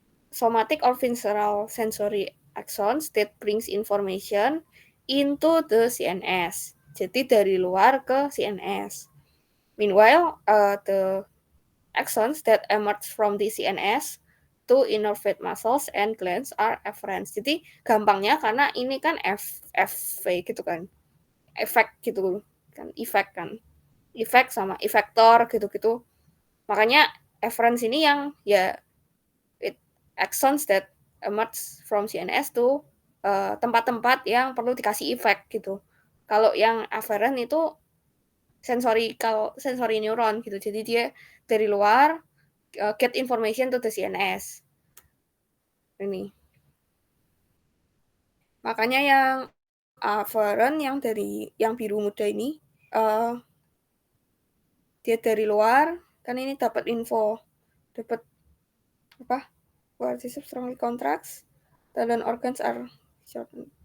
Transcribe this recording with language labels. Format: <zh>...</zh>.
<en>somatic or visceral sensory axons that brings information into the CNS. Jadi dari luar ke CNS. Meanwhile, the axons that emerge from the CNS to innervate muscles and glands are efferents.</en> <id>Jadi gampangnya karena ini kan FV gitu kan. Efek gitu kan, efek sama efektor gitu-gitu. Makanya efferents ini yang ya axons that emerge from CNS to tempat-tempat yang perlu dikasih efek gitu. Kalau yang afferent itu sensory neuron gitu. Jadi dia dari luar get information to the CNS. Ini. Makanya yang afferent yang biru muda ini dia dari luar kan ini dapat info, dapat apa?</id> <en>Cortices strongly contracts, dan organs are shortened.</en>